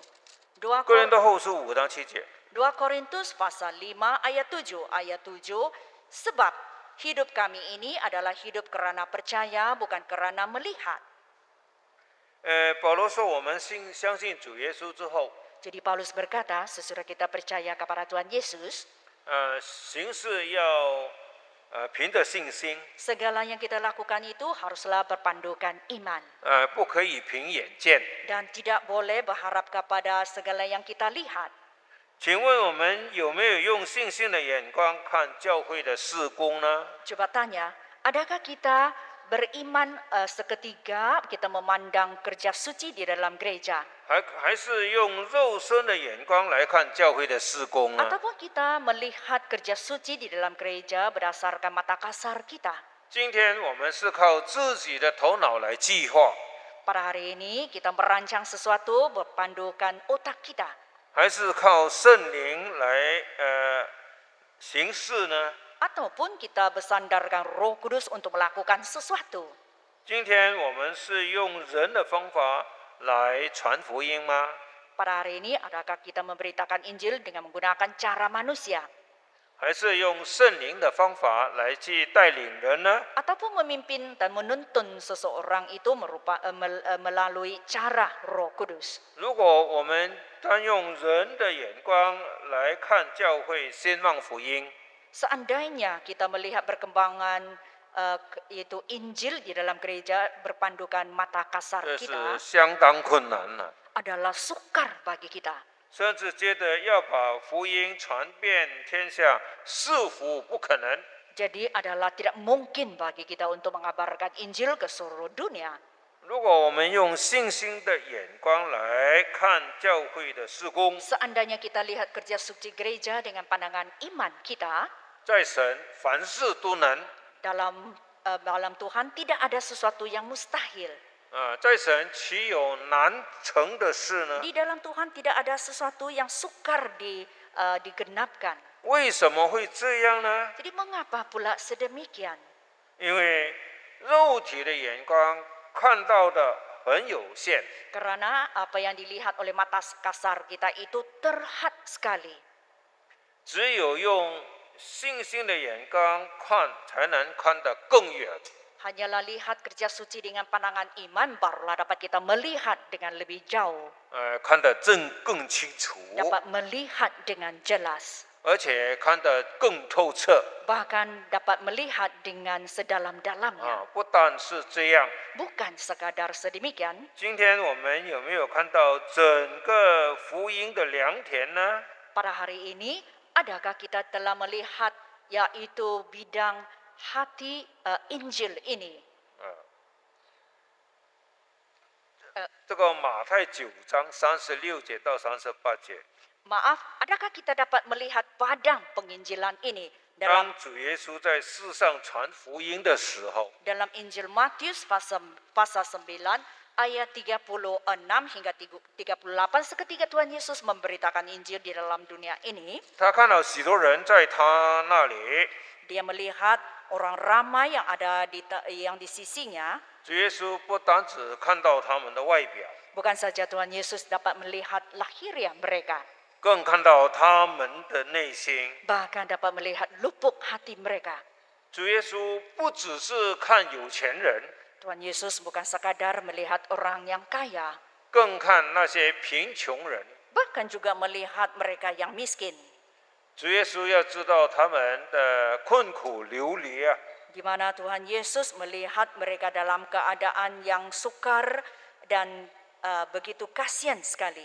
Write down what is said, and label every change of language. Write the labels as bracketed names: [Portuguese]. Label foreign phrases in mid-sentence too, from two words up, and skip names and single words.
[Chinese] 2 哥林多后书5章7节。 [Malay] Korintus pasal 5 ayat 7. Ayat 7, sebab hidup kami ini adalah hidup karena percaya bukan karena melihat. [Chinese] 保罗说，我们相信主耶稣之后， [Malay] Jadi Paulus berkata, sesudah kita percaya kepada Tuhan Yesus, [Chinese] 行事要凭着信心， [Malay] segala yang kita lakukan itu haruslah berpandukan iman. [Chinese] 不可以凭眼见。 [Malay] Dan tidak boleh berharap kepada segala yang kita lihat. [Chinese] 请问我们有没有用信心的眼光看教会的事工呢？ [Malay] Coba tanya, adakah kita beriman seketika kita memandang kerja suci di dalam gereja? [Chinese] 还是用肉身的眼光来看教会的事工呢？ [Malay] Ataupun kita melihat kerja suci di dalam gereja berdasarkan mata kasar kita? [Chinese] 今天我们是靠自己的头脑来计划， [Malay] Pada hari ini kita merancang sesuatu berpandukan otak kita. [Chinese] 还是靠圣灵来行事呢？ [Malay] Ataupun kita bersandarkan Roh Kudus untuk melakukan sesuatu. [Chinese] 今天我们是用人的方法来传福音吗？ [Malay] Pada hari ini adakah kita memberitakan Injil dengan menggunakan cara manusia? [Chinese] 还是用圣灵的方法来去带领人呢？ [Malay] Ataupun memimpin dan menuntun seseorang itu melalui cara Roh Kudus. [Chinese] 如果我们单用人的眼光来看教会兴旺福音， [Malay] Seandainya kita melihat perkembangan yaitu Injil di dalam gereja berpandukan mata kasar [Chinese] 这是 [Malay] kita [Chinese] 相当困难了。 [Malay] adalah sukar bagi kita. [Chinese] 甚至觉得要把福音传遍天下，似乎不可能。 [Malay] Jadi adalah tidak mungkin bagi kita untuk mengabarkan Injil ke seluruh dunia. [Chinese] 如果我们用信心的眼光来看教会的事工， [Malay] Seandainya kita lihat kerja suci gereja dengan pandangan iman kita, [Chinese] 在神凡事都能 [Malay] dalam Tuhan tidak ada sesuatu yang mustahil. [Chinese] 在神岂有难成的事呢？ [Malay] Di dalam Tuhan tidak ada sesuatu yang sukar digenapkan. [Chinese] 为什么会这样呢？ [Malay] Jadi mengapa pula sedemikian? [Chinese] 因为肉体的眼光看到的很有限， [Malay] Karena apa yang dilihat oleh mata kasar kita itu terhad sekali. [Chinese] 只有用信心的眼光看，才能看得更远。 [Malay] Hanyalah lihat kerja suci dengan pandangan iman, barulah dapat kita melihat dengan lebih jauh. [Chinese] 看得更清楚， [Malay] Dapat melihat dengan jelas. [Chinese] 而且看得更透彻。 [Malay] Bahkan dapat melihat dengan sedalam-dalamnya. [Chinese] 不但是这样， [Malay] Bukan sekadar sedemikian. [Chinese] 今天我们有没有看到整个福音的良田呢？ [Malay] Pada hari ini, adakah kita telah melihat yaitu bidang hati Injil ini? [Chinese] 这个马太9章36节到38节， [Malay] Maaf, adakah kita dapat melihat padang penginjilan ini [Chinese] 当 [Malay] dalam [Chinese] 主耶稣在世上传福音的时候， [Malay] dalam Injil Matius pasal 9 ayat 36 hingga 38 seketika Tuhan Yesus memberitakan Injil di dalam dunia ini. [Chinese] 他看到许多人在他那里， [Malay] Dia melihat orang ramai yang di sisinya. [Chinese] 主耶稣不单只看到他们的外表， [Malay] Bukan saja Tuhan Yesus dapat melihat lahiriah mereka, [Chinese] 更看到他们的内心。 [Malay] bahkan dapat melihat lubuk hati mereka. [Chinese] 主耶稣不只是看有钱人， [Malay] Tuhan Yesus bukan sekadar melihat orang yang kaya, [Chinese] 更看那些贫穷人。 [Malay] bahkan juga melihat mereka yang miskin. [Chinese] 主耶稣要知道他们的困苦流离啊， [Malay] Di mana Tuhan Yesus melihat mereka dalam keadaan yang sukar dan begitu kasihan sekali.